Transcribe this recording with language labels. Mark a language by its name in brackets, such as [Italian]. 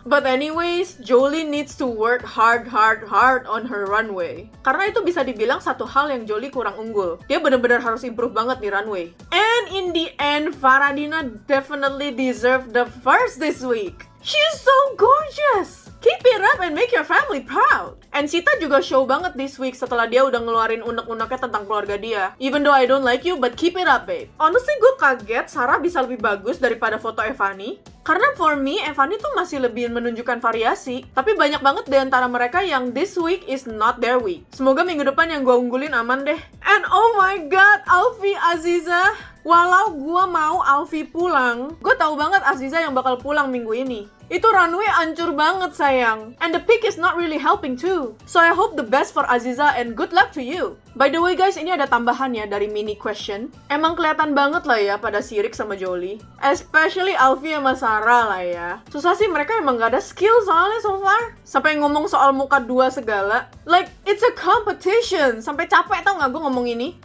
[English] But anyways, Jolie needs to work hard on her runway. [Indonesian] Karena itu bisa dibilang satu hal yang Jolie kurang unggul. Dia bener-bener harus improve banget di runway. [English] And in the end, Faradina definitely deserved the first this week. She's so gorgeous! Keep it up and make your family proud. [Indonesian] And Sita juga show banget [English] this week [Indonesian] setelah dia udah ngeluarin unek-uneknya tentang keluarga dia. [English] Even though I don't like you, but keep it up, babe. [Indonesian] Honestly, gue kaget Sarah bisa lebih bagus daripada foto Evani. Karena for me, Evani tuh masih lebih menunjukkan variasi. Tapi banyak banget di antara mereka yang [English] this week is not their week. [Indonesian] Semoga minggu depan yang gue unggulin aman deh. [English] And oh my god, [Indonesian] Alfie Aziza. Walau gue mau Alfie pulang, gue tahu banget Aziza yang bakal pulang minggu ini. Itu runway ancur banget sayang. [English] And the pick is not really helping too. So I hope the best for Aziza and good luck to you. [Indonesian] By the way guys, ini ada tambahan ya dari mini question. Emang kelihatan banget lah ya pada Sirik sama Jolie. Especially Alfie sama Sarah lah ya. Susah sih, mereka emang gak ada skill soalnya [English] so far. [Indonesian] Sampai ngomong soal muka dua segala. [English] Like, it's a competition. [Indonesian] Sampai capek tau gak gue ngomong ini.